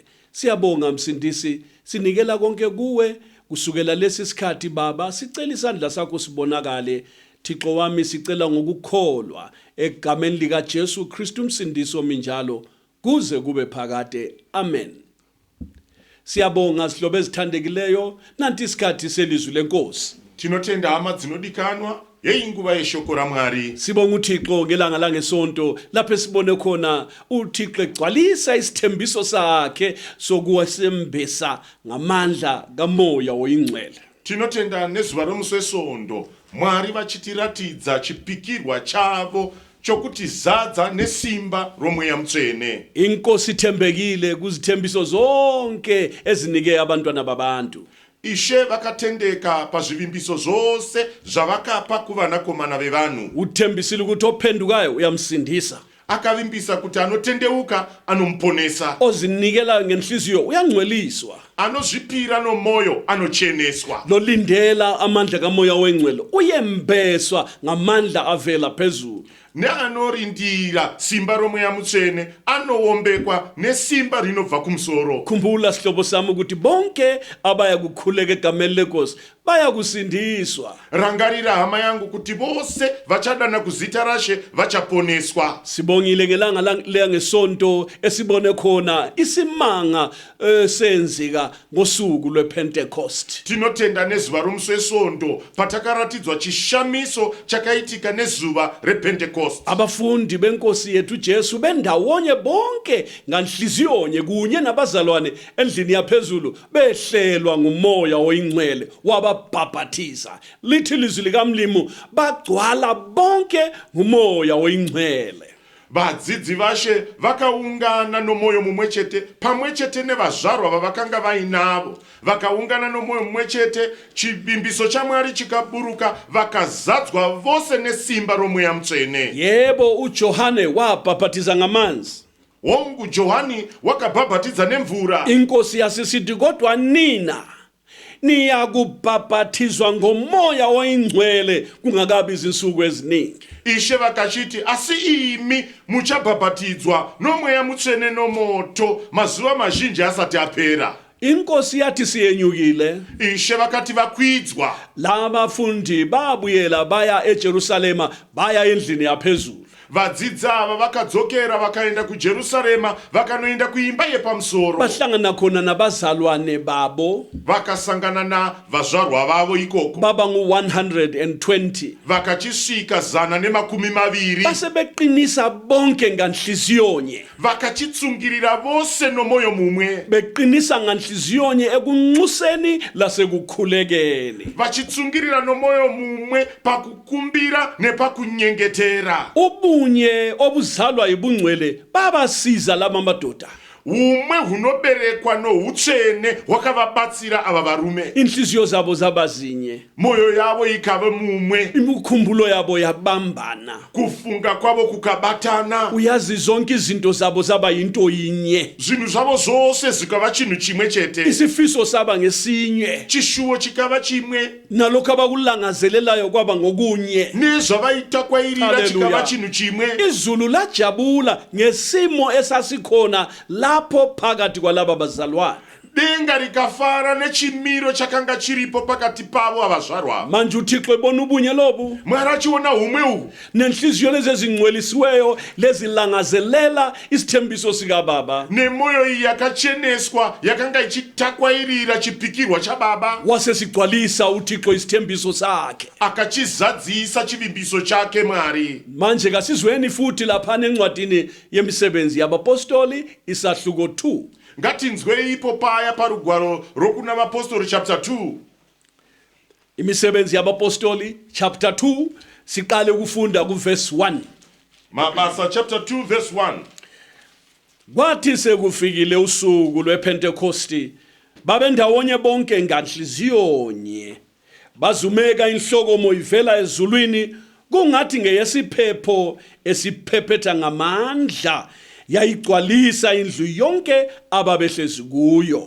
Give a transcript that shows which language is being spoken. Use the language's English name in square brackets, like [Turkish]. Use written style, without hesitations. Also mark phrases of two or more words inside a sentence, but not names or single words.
[North Ndebele] Siyabonga msindisi, sinikela konke kuwe kusukela lesi sikhathi baba, sicela isandla sakho sibonakale. Thixo wami sicela ngokukholwa egameni lika Jesu Kristu umsindisi ominjalo kuze kube phakade. Amen. Siyabonga sihlobo ezithandekileyo nanti isikhathi selizwi lenkosi. [Shona] Tinotenda hama dzinodikanwa yeinguva yeshoko raMwari. [North Ndebele] Sibonga uThixo ngelanga langesonto lapho sibone khona uThixo egcwalisa isithembiso sakhe sokuwasembesa ngamandla kamoya oyingcwele. [Shona] Tinotenda nezuva romuswesondo Mwari vachitiratidza chipikirwa chavo chokuti zadza nesimba romweya mutsvene. [North Ndebele] Inkosi ithembekile kuzithembiso zonke ezinike abantwana babantu. [Shona] Ishe vakatendeka pazvivimbiso zvose zvavakapa kuvanakomana vevanhu. [North Ndebele] Uthembisile ukuthi ophendukayo uyamsindisa. [Shona] Akavimbisa kuti anotendeuka anomuponesa. [North Ndebele] Ozinikela ngenhliziyo uyangcweliswa. [Shona] Anozvipira nomoyo anocheneswa. [North Ndebele] Lolindela amandla kamoya oyingcwele uyembeswa ngamandla avela phezulu. [Shona] Neanorindira simba romweya mutsvene anowombekwa nesimba rinobva kumusoro. [North Ndebele] Khumbula sihlobo sami ukuthi bonke abaya kukhuleka egameni lenkosi baya kusindiswa. [Shona] Rangarira hama yangu kuti vose vachadana kuzita rashe vachaponeswa. [North Ndebele] Sibongile ngelanga langesonto esibone khona isimanga senzika ngosuku lwePentecost. [Shona] Tinotenda nezuva romuswesondo patakaratidzwa chishamiso chakaitika nezuva rePentecost. [North Ndebele] Abafundi benkosi yethu Jesu bendawonye bonke nganhliziyonye kunye nabazalwane endlini yaphezulu behlelwa ngumoya oyingcwele wababhabhathiza. Lithi ilizwi likamlimu bagcwala bonke ngumoya oyingcwele. [Shona] Vadzidzi vashe vakaungana nomoyo mumwechete pamwechete nevazvarwa vavakanga vainavo. Vakaungana nomoyo mumwechete, chivimbiso chaMwari chikaburuka, vakazadzwa vose nesimba romweya mutsvene. [North Ndebele] Yebo uJohane wabhabhathiza ngamanzi. [Shona] Wongu Johani wakabhabhatidza nemvura. [North Ndebele] Inkosi yasisithi kodwa nina niyakubhabhathizwa ngomoya oyingcwele kungakabi izinsuku eziningi. [Shona] Ishe vakachiti asi imi muchabhabhatidzwa nomweya mutsvene nomoto mazuva mazhinji asati apera. [North Ndebele] Inkosi yathi siyenyukile. [Shona] Ishe vakati vakwidzwa. [North Ndebele] Laba fundi babuyela baya eJerusalema baya endlini yaphezulu. [Shona] Vadzidzi ava vakadzokera vakaenda kuJerusarema vakanoenda kuimba yepamusoro. [North Ndebele] Bahlangana khona nabazalwane babo. [Shona] Vakasangana navazvarwa vavo ikoko. [North Ndebele] Baba ngu120. [Shona] Vakachisvika 120. [North Ndebele] Base beqinisa bonke nganhliziyonye. [Shona] Vakachitsungirira vose nomoyo mumwe. [North Ndebele] Beqinisa nganhliziyonye ekunxuseni lasekukhulekeni. [Shona] Vachitsungirira nomoyo mumwe pakukumbira nepakunyengetera. [North Ndebele] Ubunye obuzalwa ibungcwele babasiza laba madoda. [Shona] Umwe hunoberekwa noutsvene hwakavabatsira ava varume. [North Ndebele] Inhliziyo zabo zabazinye. [Shona] Moyo yavo ikava mumwe. [North Ndebele] Imikhumbulo yabo yabambana. [Shona] Kufunga kwavo kukabatana. [North Ndebele] Uyazi zonke izinto zabo zaba yinto yinye. [Shona] Zvinhu zvavo zvose zvikava chinhu chimwe chete. [North Ndebele] Isifiso saba ngesinye. [Shona] Chishuwo chikava chimwe. [North Ndebele] Nalokho abakulangazelelayo kwaba ngokunye. [Shona] Nezvavaita kwairira chikava chinhu chimwe. [North Ndebele] Izulu lajabula ngesimo esasikhona lapho phakathi kwalaba bazalwane. [Shona] Denga rikafara nechimiro chakanga chiripo pakati pavo avazvarwa. [North Ndebele] Manje uThixo ebona ubunye lobu. [Shona] Mwari achiona umwe uhu. [North Ndebele] Nenhliziyo lezi ezingcwelisiweyo lezilangazelela isithembiso sika baba. [Shona] Nemoyo iyi yakacheneswa yakanga ichitakwairira chipikirwa chababa. [North Ndebele] Wasesigcwalisa uThixo isithembiso sakhe. [Shona] Akachizadzisa chivimbiso chake Mwari. [North Ndebele] Manje kasizweni futhi lapha encwadini yemisebenzi yabapostoli isahluko 2. [Shona] ngatinzwe ipo paya parugwaro rokuna vapostori chapter 2. [North Ndebele] Imisebenzi yabapostoli chapter 2 siqale ukufunda kuverse 1. [Shona] Mabasa chapter 2 verse 1. [North Ndebele] Kwathi sekufikile usuku lwePentecosti babe ndawonye bonke nganhliziyonye bazumeka inhlokomo ivela ezulwini kungathi ngeyesiphepho esiphephetha ngamandla yayigcwalisa indlu yonke ababehlezi kuyo.